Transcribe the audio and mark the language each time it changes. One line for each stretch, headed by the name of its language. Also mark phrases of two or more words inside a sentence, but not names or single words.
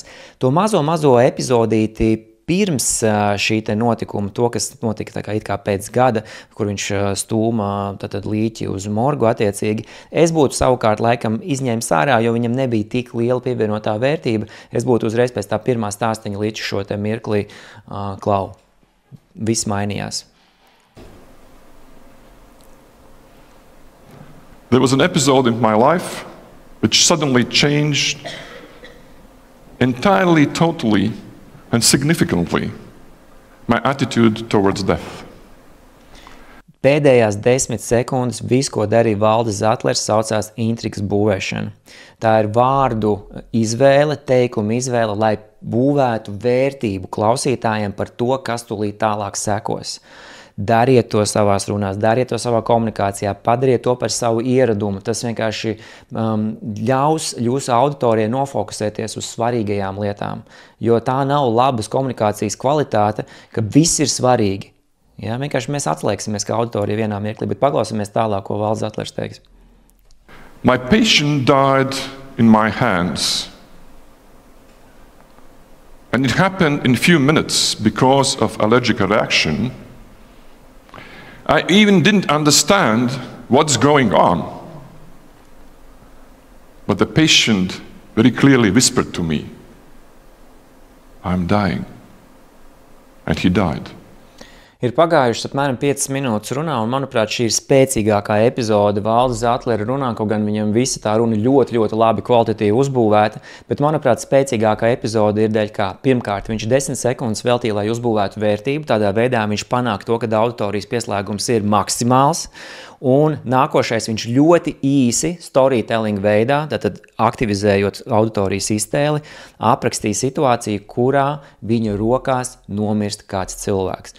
Latvian: To mazo epizodīti pirms šī te notikuma, to, kas notika tā kā it kā pēc gada, kur viņš stūma tātad līķi uz morgu attiecīgi, es būtu savukārt laikam izņēmis ārā, jo viņam nebija tik liela pievienotā vērtība. Es būtu uzreiz pēc tā pirmā stāstiņa līdz šo te mirklī klau. Viss mainījās.
English: There was an episode in my life which suddenly changed entirely, totally and significantly my attitude towards death.
Latvian: Pēdējās 10 sekundes viss, ko darīja Valdis Zatlers, saucās intrigas būvēšana. Tā ir vārdu izvēle, teikuma izvēle, lai būvētu vērtību klausītājiem par to, kas tūlīt tālāk sekos. Dariet to savās runās, dariet to savā komunikācijā, padariet to par savu ieradumu. Tas vienkārši ļaus jūsu auditorijai nofokusēties uz svarīgajām lietām. Jo tā nav labas komunikācijas kvalitāte, ka viss ir svarīgi. Ja, vienkārši mēs atslēgsimies kā auditorija vienā mirklī, bet paklausāmies tālāk, ko Valdis Zatlers teiks.
English: My patient died in my hands. And it happened in a few minutes because of allergic reaction. I even didn't understand what's going on. But the patient very clearly whispered to me, I'm dying. And he died.
Latvian: Ir pagājušas apmēram 5 minūtes runā, un, manuprāt, šī ir spēcīgākā epizode Valdis Zatlera runā, kaut gan viņam visa tā runa ļoti, ļoti labi kvalitatīvi uzbūvēta, bet, manuprāt, spēcīgākā epizode ir dēļ kā, pirmkārt, viņš 10 sekundes veltīja, lai uzbūvētu vērtību, tādā veidā viņš panāk to, ka auditorijas pieslēgums ir maksimāls, un nākošais viņš ļoti īsi storytelling veidā, tātad aktivizējot auditorijas iztēli, aprakstīja situāciju, kurā viņa rokās nomirst kāds cilvēks.